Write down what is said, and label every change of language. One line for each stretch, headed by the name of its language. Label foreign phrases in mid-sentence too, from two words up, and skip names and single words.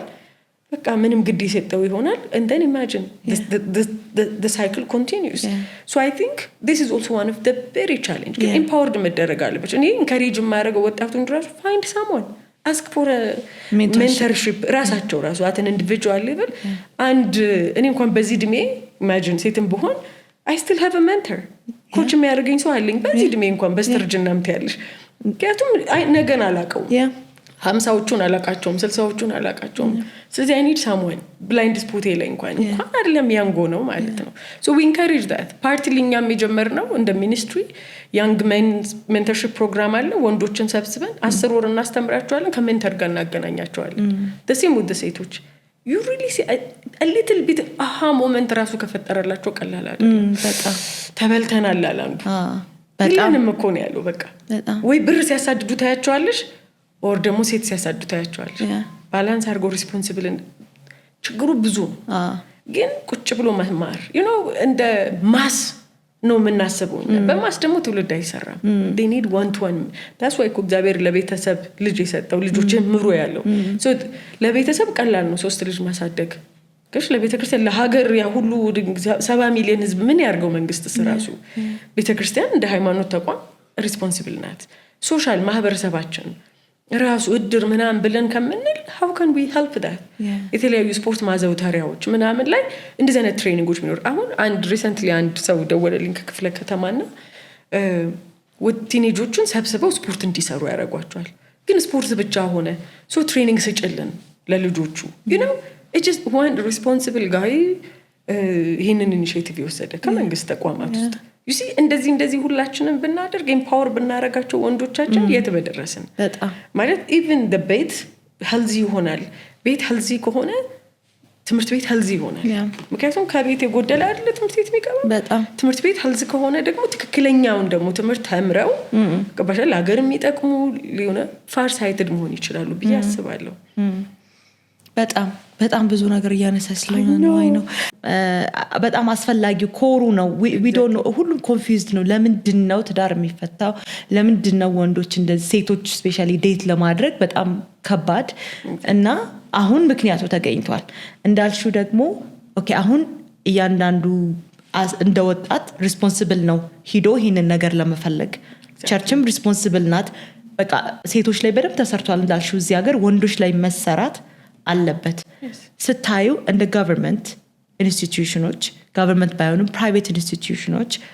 Amharic: በቃ ምንም ግድ ይሰጠው ይሆናል።
English: and then imagine the cycle continues። so I think this is also one of the very challenge። empowered
Amharic: መደረግ አለበት። እኔ encourage ማድረገው ወጣቱን ድረስ
English: find someone፣ ask for a mentorship። ራሳቸው at an individual level። and
Amharic: እኔ እንኳን በዚህ እድሜ
English: imagine
Amharic: ሴትም ብሆን
English: I still have a mentor።
Amharic: ኮች የሚያደርገኝ ሰው አለኝ በዚህ እድሜ እንኳን በስተርጅናም ታያለሽ። ምክንያቱም ነገን አላውቀውም። 50ዎቹን አላቃቸውም፣ 60ዎቹን አላቃቸውም። ስለዚህ
English: I need someone blind spot
Amharic: ላይ እንኳን አይደለም ያንጎ ነው ማለት ነው።
English: so we encourage that።
Amharic: ፓርቲሊኛም የጀመርነው እንደ ሚኒስትሪ
English: young men mentorship program
Amharic: አለ። ወንዶችን ሰብስበን 10 ወር እናስተምራቸዋለን፣ ከሜንተር ጋር እናገናኛቸዋለን።
English: the same with the
Amharic: ሴቶች
English: you really see a little bit aha moment
Amharic: ራሱ ከፈጠረላቸው ቀላል አይደለም። በጣም ተበልተናል አላንዱ በጣም እኮ ነው ያለው። በቃ ወይ ብር ሲያሳድዱ ታያቸዋለሽ or ደግሞ ሴት ሲያሳድዱ ታያቸዋለሽ። ባላንስ አርጎ ሪስፖንሲብል ችግሩ ብዙ ነው። ግን ቁጭ ብሎ መማር
English: you know
Amharic: እንደ ማስ ነው የምናስበው። በማስ ደግሞ ትውልድ አይሰራም።
English: they need one to one። that's why
Amharic: እግዚአብሔር ለቤተሰብ ልጅ የሰጠው ልጆች ምሮ ያለው so ለቤተሰብ ቀላል ነው 3 ልጅ ማሳደግ። ከሽ ለቤተክርስቲያን ለሀገር ያ ሁሉ 70 ሚሊዮን ህዝብ ምን ያርገው? መንግስት ራሱ ቤተክርስቲያን እንደ ሃይማኖት ተቋም ሪስፖንሲብል ናት። ሶሻል ማህበረሰባችን ራሱ እድር ምናምን ብለን ከምንል
English: how can we help that?
Amharic: የተለያዩ ስፖርት ማዘውተሪያዎች ምናምን ላይ እንደዚህ አይነት ትሬኒንጎች ቢኖር። አሁን አንድ ሪሰንትሊ አንድ ሰው ደወለልኝ ከክፍለ ከተማና ቲኔጆችን ሰብስበው ስፖርት እንዲሰሩ ያደርጓቸዋል። ግን ስፖርት ብቻ ሆነ so ትሬኒንግ ስጭልን ለልጆቹ
English: you know it's just one responsible guy
Amharic: ይሄንን ኢኒሺዬቲቭ የወሰደ ከመንግስት ተቋማት ውስጥ
English: you see
Amharic: እንደዚህ ሁላችንም ብናደርግ ኤምፓወር ብናረጋቸው ወንዶቻችን የት በደረስን። በጣም ማለት
English: even the
Amharic: ቤት ሄልዚ ይሆናል። ቤት ሄልዚ ከሆነ ትምህርት ቤት ሄልዚ ይሆናል። ምክንያቱም ከቤት የጎደለ አይደል ትምህርት ቤት የሚገባው። በጣም ትምህርት ቤት ሄልዚ ከሆነ ደግሞ ትክክለኛውን ደግሞ ትምህርት ተምረው ከበሻል ሀገር የሚጠቅሙ ሊሆነ
English: far sighted
Amharic: መሆን ይችላሉ ብዬ አስባለሁ። በጣም ብዙ ነገር እያነሳች ስለሆነ ነው በጣም አስፈላጊው ኮሩ ነው
English: we don't know
Amharic: ሁሉም ኮንፊውዝድ ነው ለምንድን ነው ትዳር የሚፈታው ለምንድን ነው ወንዶች እንደዚህ ሴቶች ስፔሻሊ ዴት ለማድረግ በጣም ከባድ እና አሁን ምክንያቱ ተገኝቷል እንዳልሽው ደግሞ ኦኬ አሁን እያንዳንዱ እንደ ወጣት ሪስፖንሲብል ነው ሂዶ ይሄንን ነገር ለመፈለግ ቸርችም ሪስፖንሲብል ናት በቃ ሴቶች ላይ በደንብ ተሰርቷል እንዳልሽው እዚህ ሀገር ወንዶች ላይ መሰራት አለበት ስታዩ እንደ ገቨርንመንት ኢንስቲትዩሽኖች ገቨርንመንት ባይሆኑም ፕራይቬት ኢንስቲትዩሽኖች